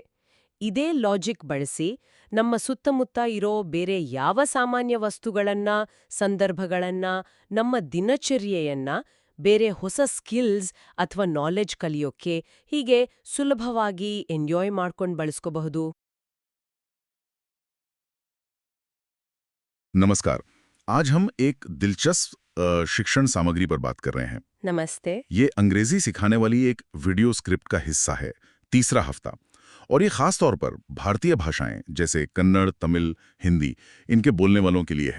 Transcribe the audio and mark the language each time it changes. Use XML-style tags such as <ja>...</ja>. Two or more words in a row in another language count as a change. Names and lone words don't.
<kn>ಇದೇ ಲಾಜಿಕ್ ಬಳಸಿ ನಮ್ಮ ಸುತ್ತಮುತ್ತ ಇರೋ ಬೇರೆ ಯಾವ ಸಾಮಾನ್ಯ ವಸ್ತುಗಳನ್ನ, ಸಂದರ್ಭಗಳನ್ನ, ನಮ್ಮ ದಿನಚರ್ಯೆಯನ್ನ ಬೇರೆ ಹೊಸ ಸ್ಕಿಲ್ಸ್ ಅಥವಾ ನಾಲೆಡ್ಜ್ ಕಲಿಯೋಕೆ ಹೀಗೆ ಸುಲಭವಾಗಿ ಎಂಜಾಯ್ ಮಾಡ್ಕೊಂಡು ಬಳಸ್ಕೋಬಹುದು.</kn> <hi>नमस्कार। आज हम एक दिलचस्प शिक्षण सामग्री पर बात कर रहे हैं।</hi> <kn>ನಮಸ್ತೆ.</kn> <hi>ये अंग्रेजी सिखाने वाली एक</hi> <en>video script</en> <hi>का हिस्सा है, तीसरा हफ्ता। और ये खास तौर पर भारतीय भाषाएं जैसे कन्नड़, तमिल, हिंदी, इनके बोलने वालों के लिए है।</hi>